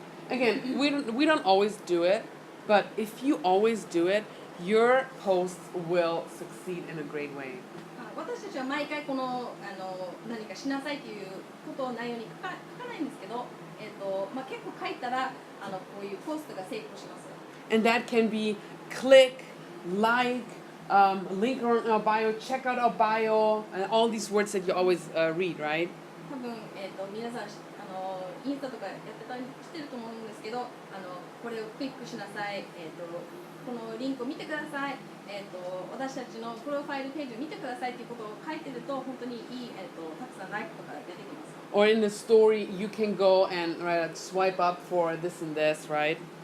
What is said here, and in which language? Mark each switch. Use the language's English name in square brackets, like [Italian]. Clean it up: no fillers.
[English] Again, we don't always do it, but if you always do it, your posts will succeed in a great way. [Japanese] 私たちは毎回この何かしなさいということを内容に書かないんですけど、結構書いたらこういうポストが成功します。 [English] And that can be click, like, link on our bio, check out our bio, and all these words that you always read, right? [Japanese] 多分皆さんインスタとかやってたりしてると思うんですけど、これをクリックしなさい、このリンクを見てください、私たちのプロファイルページを見てくださいということを書いてると本当にいい、たくさんライクとか出てきます。 [English] Or in the story, you can go and swipe up for this and this, right?